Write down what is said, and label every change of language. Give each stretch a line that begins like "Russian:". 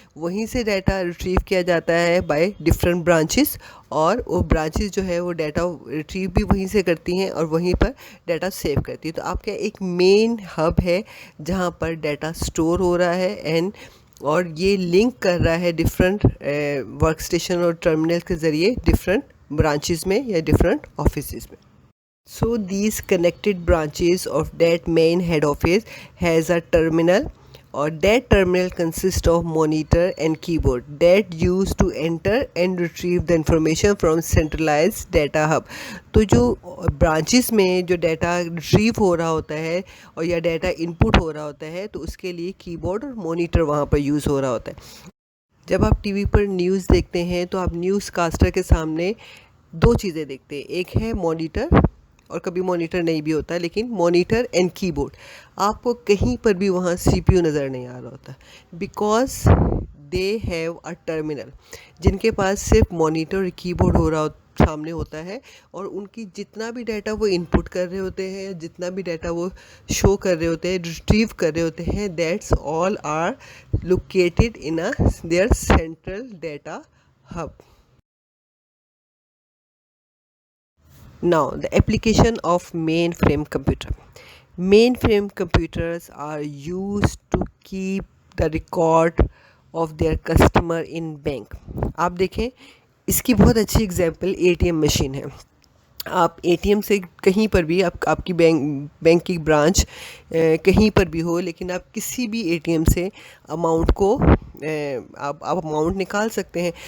Hindi: वहीं से data retrieve किया जाता है बाय डिफरेंट ब्रांचेस, और वो ब्रांचेस जो है वो डाटा रिट्रीव भी वहीं से करती हैं और वहीं पर डाटा सेव करती है। तो आपका एक मेन हब है जहाँ पर डाटा स्टोर हो रहा है एंड और ये लिंक कर रहा है डिफरेंट वर्क स्टेशन और टर्मिनल के ज़रिए डिफरेंट ब्रांचेस में या डिफरेंट ऑफिसेस में।
English: So these connected branches of that main head office has a terminal, or that terminal consists of monitor and keyboard that used to enter and retrieve the information from centralized data hub।
Hindi: तो जो branches में जो data retrieve हो रहा होता है और या डाटा इनपुट हो रहा होता है तो उसके लिए कीबोर्ड और मॉनिटर वहाँ पर यूज़ हो रहा होता है। जब आप टीवी पर न्यूज़ देखते हैं तो आप न्यूज़ कास्टर के सामने दो चीज़ें देखते हैं, एक है मॉनिटर और कभी मॉनिटर नहीं भी होता, लेकिन मॉनिटर एंड कीबोर्ड। आपको कहीं पर भी वहाँ CPU नज़र नहीं आ रहा होता
English: Because they have a terminal.
Hindi: जिनके पास सिर्फ मॉनिटर और कीबोर्ड हो रहा सामने होता है और उनकी जितना भी डाटा वो इनपुट कर रहे होते हैं, जितना भी डाटा वो शो कर रहे होते हैं, रिट्रीव कर रहे होते हैं,
English: That's all are located in a their central data hub. Now, the application of mainframe computer. Mainframe computers are used to keep the record of their customer in bank.
Hindi: आप देखें, इसकी बहुत अच्छी एग्जांपल एटीएम मशीन है. आप ATM से कहीं पर भी आपकी बैंक की ब्रांच कहीं पर भी हो, लेकिन आप किसी भी एटीएम से अमाउंट को आप अमाउंट निकाल सकते हैं.